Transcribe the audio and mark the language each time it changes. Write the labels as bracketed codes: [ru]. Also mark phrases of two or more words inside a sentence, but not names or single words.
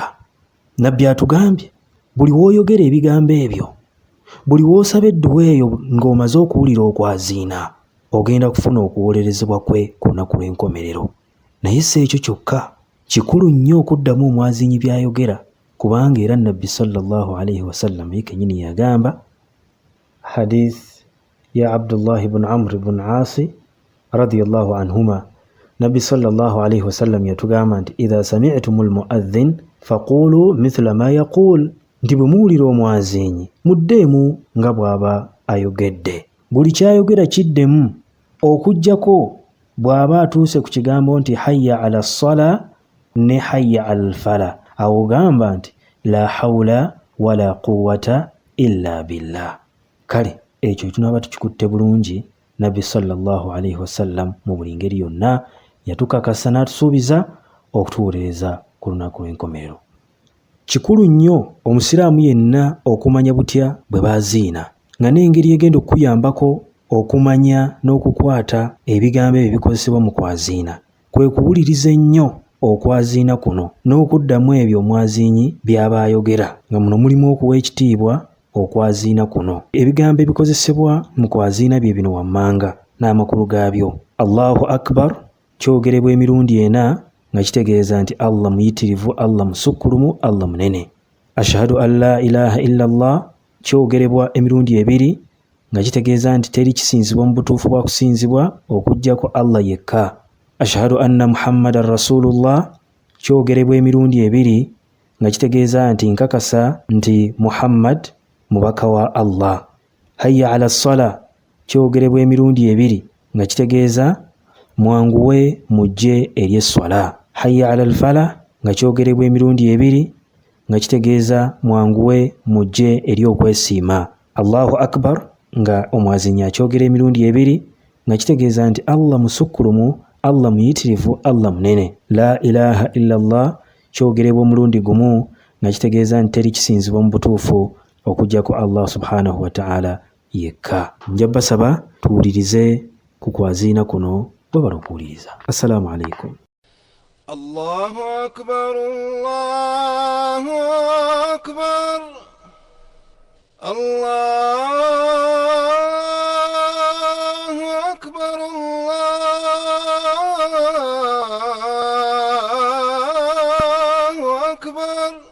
[lg] Nabbi atugambye buli w'oyogera ebigambo ebyo, buli w'osaba edduwa eyo ng'omaze okuwulira okwaziina, ogenda kufuna okuwolerezebwa kwe ku lunaku lw'enkomerero. Naye si ekyo kyokka, kikulu nnyo okuddamu omwaziinyi by'ayogera, kubanga era Nabbi [ar] صلى الله عليه وسلم [lg] ye kennyini yagamba. Hadith ya Abdullah ibn Amr ibn Asi [ar] رضي الله عنهما, [lg] Nabbi [ar] صلى الله عليه وسلم [lg] yatugamba nti [ar] إذا سمعتم المؤذن فقولوا مثل ما يقول, [lg] nti bwe muwulira omwaziinyi muddeemu nga bw'aba ayogedde. Buli kyayogera kiddemu okuggyako bw'aba atuuse ku kigambo nti [ar] حي على الصلاة [lg] ne [ar] حي على الفلاح, [lg] awo gamba nti [ar] لا حول ولا قوة إلا بالله. [lg] Kale ekyo tunaaba tukikutte bulungi. Nabbi [ar] صلى الله عليه وسلم [lg] mu buli ngeri yonna yatukakasa n'atusuubiza okutuwolereza ku lunaku lw'enkomerero. Kikulu nnyo omusiraamu yenna okumanya butya bwe baziina, nga n'engeri egenda okuyambako okumanya n'okukwata ebigambo ebyo bikozesebwa mu kwaziina kwe kuwuliriza ennyo okwaziina kuno n'okuddamu ebyo omwaziinyi by'aba ayogera, nga muno mulimu okuwa ekitiibwa okwaziina kuno. Ebigambo ebikozesebwa mu kwaziina bye bino wammanga n'amakulu gaabyo: [ar] الله أكبر [lg] kyogerebwa emirundi 4 nga kitegeeza nti Allah muyitirivu, Allah musukkulumu, Allah munene. [ar] أشهد أن لا إله إلا الله [lg] kyogerebwa emirundi 2 nga kitegeeza nti teri kisinzibwa mu butuufu bwa kusinzibwa okuggyako Allah yekka. [ar] أشهد أن محمدا رسول الله [lg] kyogerebwa emirundi 2 nga kitegeeza nti nkakasa nti Muhammad mubaka wa Allah. [ar] حي على الصلاة [lg] kyogerebwa emirundi 2 nga kitegeeza mwanguwe mujje eri esswala. [ar] حي على الفلاح [lg] nga kyogerebwa emirundi 2 nga kitegeeza mwanguwe mujje eri okwesiima. [ar] الله أكبر [lg] nga omwaziinyi akyogera emirundi 2 nga kitegeeza nti Allah musukkulumu, Allah muyitirivu, Allah munene. [ar] لا إله إلا الله [lg] kyogerebwa omulundi gumu nga kitegeeza nti teri kisinzibwa mu butuufu okuggyako Allah [ar] سبحانه وتعالى [lg] yekka. Nja basaba tuwulirize ku kwaziina kuno bwe bala okuwuliriza. [ar] السلام عليكم. الله أكبر الله أكبر. الله أكبر. الله أكبر.